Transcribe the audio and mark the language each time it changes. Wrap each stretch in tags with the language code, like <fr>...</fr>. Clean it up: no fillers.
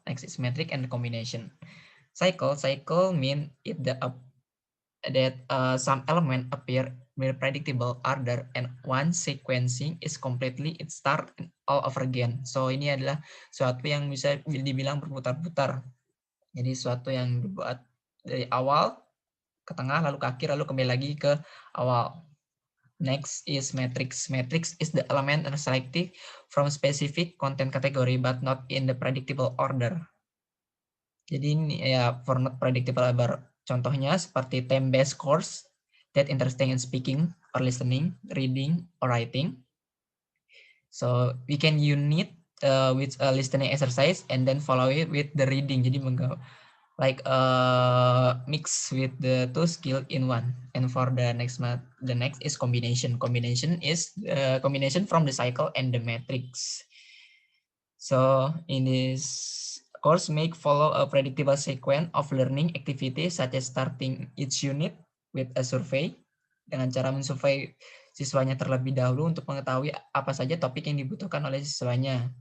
<en>Next is metric and the combination. Cycle mean it that some element appear in predictable order, and once sequencing is completely, it start all over again.</en> <id>So ini adalah suatu yang bisa dibilang berputar-putar. Jadi suatu yang dibuat dari awal ke tengah lalu ke akhir lalu kembali lagi ke awal.</id> <en>Next is matrix. Matrix is the element and selected from specific content category but not in the predictable order.</en> <id>Jadi ini ya</id> <en>for not predictable order.</en> <id>Contohnya seperti</id> <en>time-based course that interesting in speaking or listening, reading or writing. So we can unit with a listening exercise and then follow it with the reading. Jadi like mix with the two skill in one. And for the next is combination. Combination is combination from the cycle and the matrix. So in this course, follow a predictable sequence of learning activities such as starting each unit with a survey.</en> <id>Dengan cara mensurvei siswanya terlebih dahulu untuk mengetahui apa saja topik yang dibutuhkan oleh siswanya.</id>